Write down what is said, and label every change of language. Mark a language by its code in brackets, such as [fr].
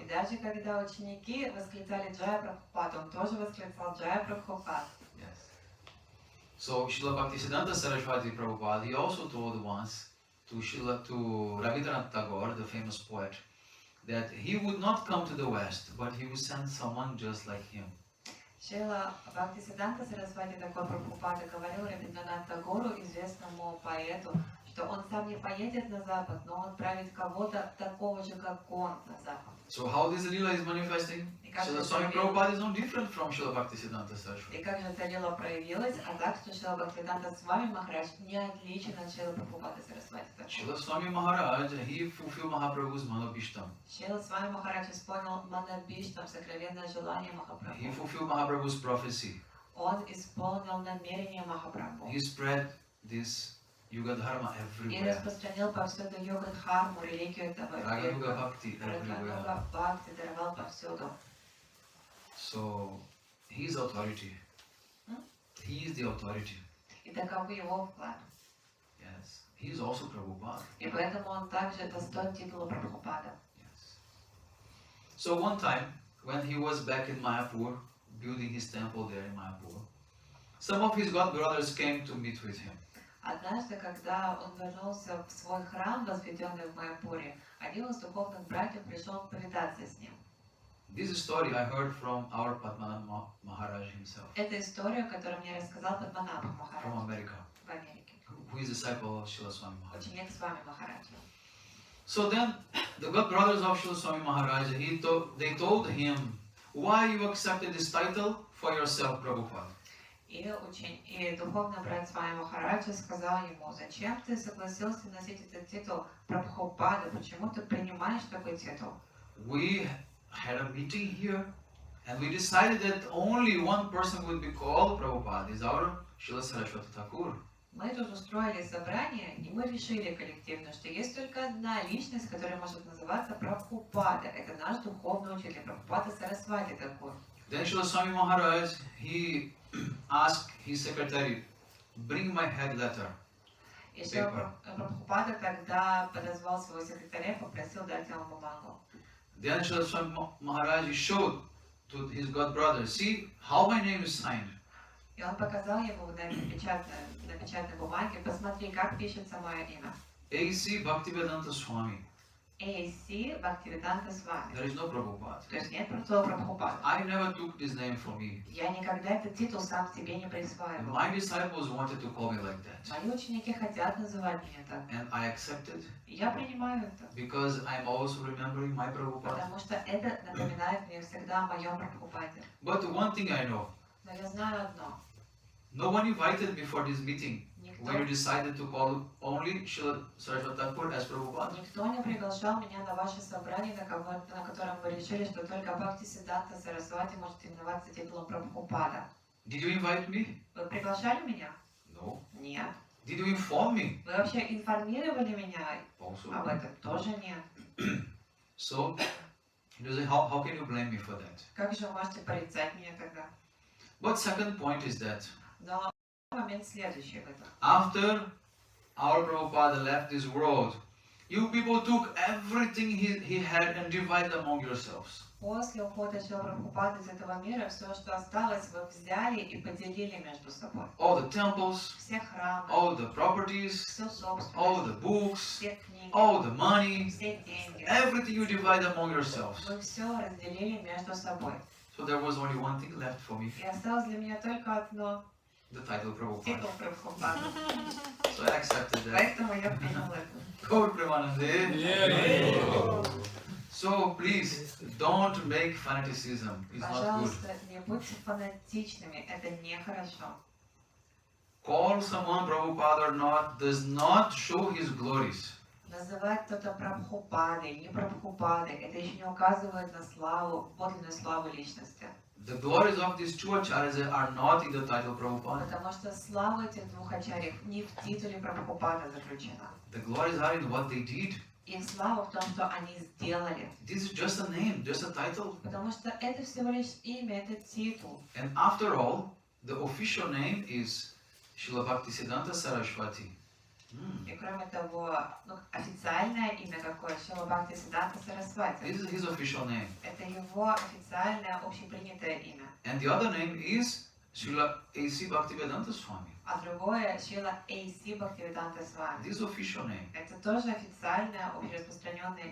[ru] И даже когда ученики восклицали Джая Прабхупада, он тоже восклицал Джая Прабхупада. [en] Yes. So, Srila Bhakti Siddhanta Saraswati Prabhupada, he also told once to Rabindranath Tagore, the famous poet, that he would not come to the West, but he would send someone just like him. [ru] Шрила Бхакти Сиддханта Сарасвати такой Прабхупада говорил Рабиндранат Тагору, известному поэту, что он сам не поедет на Запад, но он отправит кого-то такого же, как он, на Запад. [en] So how this Lila is manifesting? Srila Swami Prabhupada is no different from Srila Bhakti Siddhanta Saraswati. [ru] И как же эта лила проявилась, а так, что Шрила Бхактивиданта Свами Махарадж не отличен от Шрилы Прабхупады Сарасвати. [en] Srila Swami Maharaj, he fulfilled Mahaprabhu's Manobhishtam. [ru] Шрила Свами Махарадж исполнил Манабиштам, сокровенное желание [en] He [ru] Махапрабху. [en] fulfilled Mahaprabhu's prophecy. [ru] Он исполнил намерение Махапрабху. [en] He spread this Yuga Dharma [ru] И [en] everywhere. [ru] распространил повсюду йога-дхарму, религию этого [en] Raga Yuga [ru] века. [en] Bhakti everywhere. [ru] Рагануга Бхакти даровал повсюду. [en] So, he is authority. He is the authority. [ru] И таков его вклад. [en] Yes. He is also Prabhupada. [ru] И поэтому он также достоин титула Прабхупада. [en] Yes. So one time, when he was back in Mayapur, building his temple there in Mayapur, some of his god brothers came to meet with him. [ru] Однажды, когда он вернулся в свой храм, возведенный в Майяпуре, один из духовных братьев пришел повидаться с ним. [en] This story I heard from our Padmanabha Maharaj himself, [ru] Это история, которую мне рассказал Падманабха [en] from [ru] Махарадж [en] America, [ru] в Америке. [en] who is disciple of Srila Swami Maharaj. [ru] ученик Свами Махараджа. [en] So then, the good brothers of Srila Swami Maharaj, they told him, why you accepted this title for yourself, Prabhupada? [ru] И духовный брат Свами Махараджа сказал ему, зачем ты согласился носить этот титул Прабхупады, почему ты принимаешь такой титул? [en] We had a meeting here, and we decided that only one person would be called Prabhupada, is our Srila Saraswati Thakur. [ru] Мы тут устроили собрание, и мы решили коллективно, что есть только одна личность, которая может называться Прабхупада. Это наш духовный учитель, Прабхупада Сарасвати Тхакур. [en] Then Srila Swami Maharaj, he asked his secretary, bring my head letter. [ru] И Прабхупада тогда подозвал своего секретаря и попросил дать ему бумагу. [en] Then Srila Swami Maharaj showed to his god brother, see how my name is signed. [ru] И он показал ему на печатной бумаге, посмотри, как пишется мое имя. [en] A.C. Bhaktivedanta Swami. A.C. Bhaktivedanta Swami. There is no Prabhupada. [ru] То есть нет слова Прабхупада. [en] I never took this name from me. [ru] Я никогда этот титул сам себе не присваивал. [en] My disciples wanted to call me like that. [ru] Мои ученики хотят называть меня так. [en] And I accepted [ru] И я принимаю это. [en] because I'm also remembering my Prabhupada. [ru] Потому что это напоминает мне всегда о моем Прабхупаде. [en] But one thing I know, [ru] Но я знаю одно. [en] no one invited me for this meeting when you [ru] Никто [en] decided to call only Srila Saraswati Thakur as Prabhupada. [ru] не приглашал меня на ваше собрание, на котором вы решили, что только Бхакти Siddhanta Saraswati может именоваться титулом Прабхупада. [en] Did you invite me? [ru] Вы приглашали меня? [en] No. [ru] Нет. [en] Did you inform me? [ru] Вы вообще информировали меня [en] Also. [ru] об этом? Тоже нет. [en] So, you say, how can you blame me for that? [ru] Как же вы можете порицать меня тогда? [en] But second point is that [ru] Но момент следующий в этом. [en] after our Prabhupada left this world, you people took everything he had and divided among yourselves. [ru] После ухода Шрила Прабхупады из этого мира, все, что осталось, вы взяли и поделили между собой. [en] All the temples, [ru] Все храмы, [en] all the properties, [ru] всю [en] all [ru] собственность, [en] the books, [ru] все книги, [en] all the money, [ru] все деньги. [en] everything you divide among yourselves. [ru] Вы все разделили между собой. [en] So there was only one thing left for me, [ru] И осталось для меня только одно [en] the title Prabhupada. [ru] титул Прабхупада. [en] So I accepted that. [ru] Поэтому я принял это. [bn] Gaur Premanande. [en] So please, don't make fanaticism. It's not good. [ru] Пожалуйста, не будьте фанатичными, это нехорошо. [en] Call someone Prabhupada or not does not show his glories. [ru] Называть кто-то Прабхупадой, не Прабхупадой, это еще не указывает на славу, подлинную славу личности. [en] The glories of these two acharyas are not in the title Prabhupada. [ru] Потому что слава этих двух ачарьев не в титуле Прабхупада заключена. [en] The glories are in what they did. [ru] Их слава в том, что они сделали. [en] This is just a name, just a title. [ru] Потому что это всего лишь имя, это титул. [en] And after all, the official name is Srila Bhakti Siddhanta Saraswati. [ru] И кроме того, официальное имя какое? Шрила Бхакти Сиддханта Сарасвати. [en] This is his official name. [ru] Это его официальное, общепринятое имя. [en] And the other name is Srila A.C. Bhaktivedanta Swami. [ru] А другое Шрила A.C. Bhaktivedanta Swami. [en] This is official name. [ru] Это тоже официальное, общераспространенное